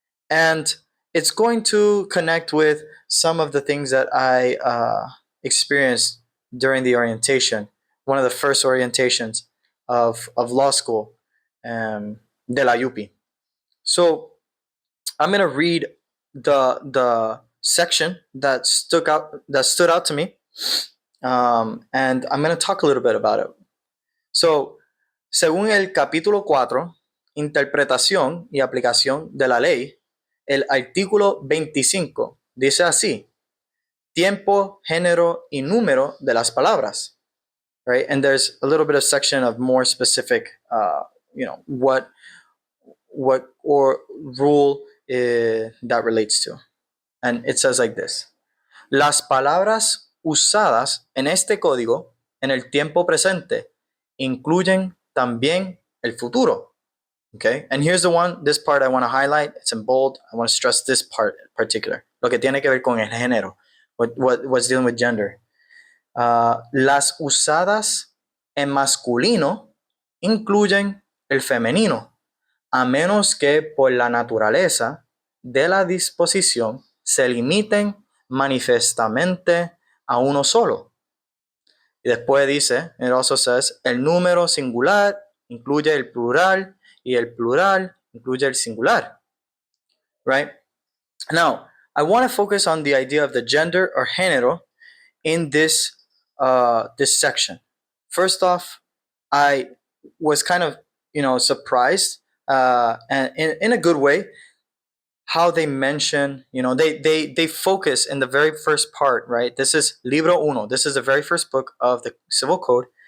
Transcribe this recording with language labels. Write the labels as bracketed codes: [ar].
[en] And it's going to connect with some of the things that I experienced during the orientation, one of the first orientations of law school, [es] de la UP. [en] So I'm going to read the section that stood out to me, and I'm going to talk a little bit about it. [es] So, según el capítulo 4, interpretación y aplicación de la ley, el artículo 25 dice así: tiempo, género y número de las palabras. [en] Right? And there's a little bit of section of more specific, what or rule that relates to. And it says like this: [es] las palabras usadas en este código en el tiempo presente incluyen también el futuro. [en] Okay, and here's this part I want to highlight. It's in bold. I want to stress this part in particular. [es] Lo que tiene que ver con el género, [en] what's dealing with gender. [es] Las usadas en masculino incluyen el femenino, a menos que por la naturaleza de la disposición se limiten manifestamente a uno solo. Y después dice, [en] it also says, [es] el número singular incluye el plural y el plural incluye el singular. [en] Right? Now, I want to focus on the idea of the gender or género in this section. First off, I was kind of surprised, and in a good way, how they mention, they focus in the very first part, right? This is Libro Uno. This is the very first book of the Civil Code.